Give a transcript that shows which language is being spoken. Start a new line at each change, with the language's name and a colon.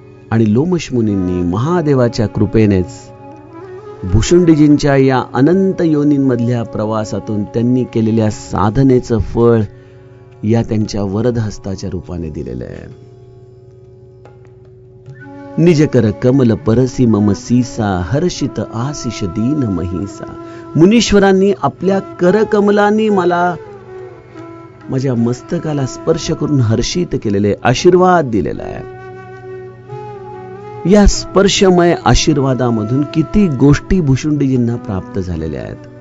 Marathi: आणि लोमश मुनींनी महादेवाच्या कृपेनेच भुशुंडीजींच्या या अनंत योनींमधल्या प्रवासातून त्यांनी केलेल्या साधनेचं फळ या त्यांच्या वरदहस्ताच्या रूपाने दिलेलं आहे.
Awadhi: निज कर कमल परसी मम सीसा हर्षित आशिष दीन महिसा.
Marathi: मुनीश्वरांनी आपल्या करकमलांनी मला माझ्या मस्तकाला स्पर्श करून हर्षित केलेले आशीर्वाद दिलेला आहे. या स्पर्शमय आशीर्वादामधून किती गोष्टी भुशुंडीजींना प्राप्त झालेल्या आहेत.